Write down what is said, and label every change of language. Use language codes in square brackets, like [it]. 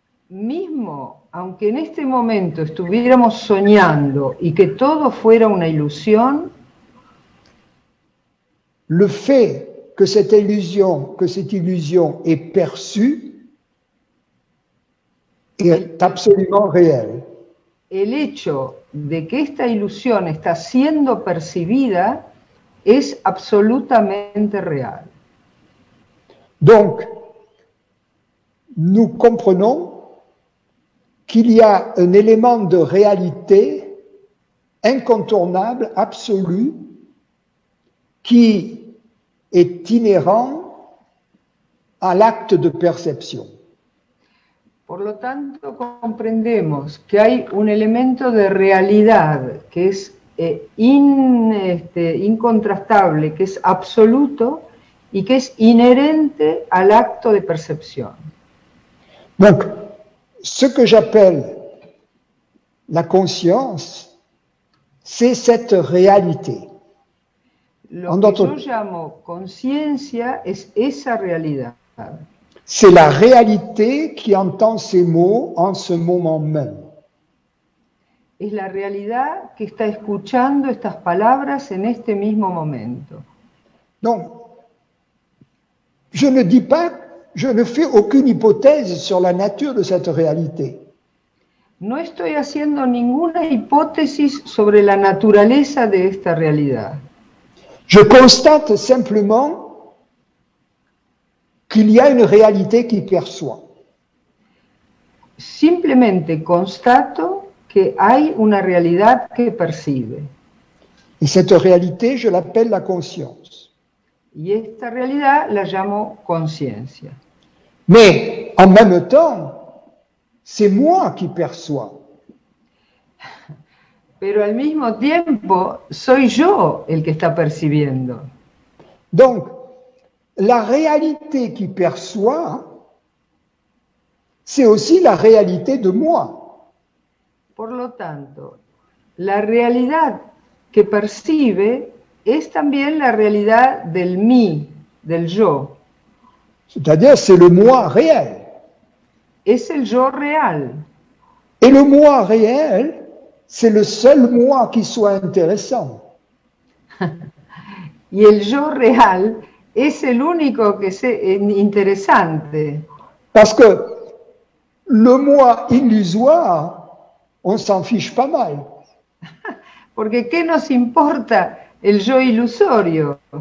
[es] Mismo, aunque en este momento estuviéramos soñando y que todo fuera una ilusión, [fr] le fait que cette illusion est perçue est absolument réel. [es] el hecho de que esta ilusión está siendo percibida es absolutamente real. [fr] Donc, nous comprenons qu'il y a un élément de réalité incontournable, absolu, qui est inhérent à l'acte de perception. [es] Por lo tanto, comprendemos que hay un elemento de realidad que es incontrastable, que es absoluto y que es inherente al acto de percepción. [fr] Donc, ce que j'appelle la conscience, c'est cette réalité. [es] Lo que yo llamo conciencia es esa realidad. [fr] C'est la réalité qui entend ces mots en ce moment même. [es] Es la realidad que está escuchando estas palabras en este mismo momento. [fr] Donc, je ne dis pas, je ne fais aucune hypothèse sur la nature de cette réalité. [es] No estoy haciendo ninguna hipótesis sobre la naturaleza de esta realidad. [fr] Je constate simplement qu'il y a une réalité qui perçoit. [es] Simplemente constato que hay una realidad que percibe. [fr] Et cette réalité, je l'appelle la conscience. [es] Y esta realidad la llamo conciencia. [fr] Mais en même temps, c'est moi qui perçois. [es] Pero al mismo tiempo soy yo el que está percibiendo. [fr] Donc, la réalité qui perçoit, c'est aussi la réalité de moi. [es] Por lo tanto, la realidad que percibe es también la realidad del mí, del yo. [fr] C'est-à-dire, c'est le moi réel. [es] Es el yo real. [fr] Et le moi réel, c'est le seul moi qui soit intéressant. [es] Y el yo real es el único que es interesante. [fr] Parce que le moi illusoire on s'en fiche pas mal. [es] Porque ¿qué nos importa el yo ilusorio?